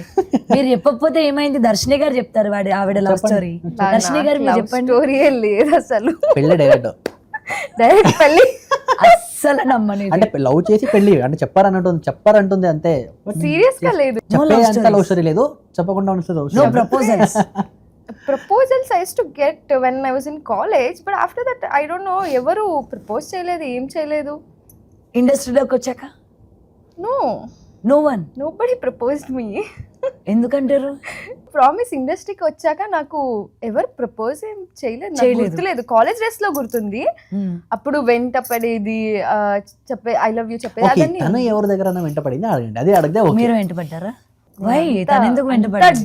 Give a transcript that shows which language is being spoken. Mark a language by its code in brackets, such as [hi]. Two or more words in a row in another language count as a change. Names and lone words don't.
[te] మీరు చెప్పకపోతే ఏమైంది, దర్శిని గారు చెప్తారు ఆవిడ [en] love story. [te] దర్శిని గారు మీరు చెప్పండి. స్టోరీ లేదు అసలు, పెళ్ళి డైరెక్ట్ పెళ్ళి అస్సలు నమ్మని. అంటే లవ్ చేసి పెళ్లి అంటే చెప్పారంటుంది అంతే, సీరియస్ గా లేదు. చెప్పే [en] love story [te] లేదు, చెప్పకుండా [en] no proposals. Proposals I used to get when I was in college, but after that I don't know, [te] ఎవరు ప్రపోజ్ చేయలేదు, ఏం చేయలేదు. ఇండస్ట్రీలోకి వచ్చాక [en] no no one nobody proposed me. [te] ఎందుకంటారు? ప్రామిస్ ఇండస్ట్రీకి వచ్చాక నాకు ఎవరు ప్రపోజ్ ఏం చేయలేదు, నాకు చేయలేదు. గుర్తులేదు. [en] college days [te] లో గుర్తుంది, అప్పుడు వెంట పడేది చెప్పే [en] I love you [te] చెప్పేది ఓకే, అదని. తను ఎవరి దగ్గర వెంట పడింది అడగండి, అది అడిగితే ఓకే. మీరు వెంటపడ్డారా? వై తను ఎందుకు వెంటపడ్డారు?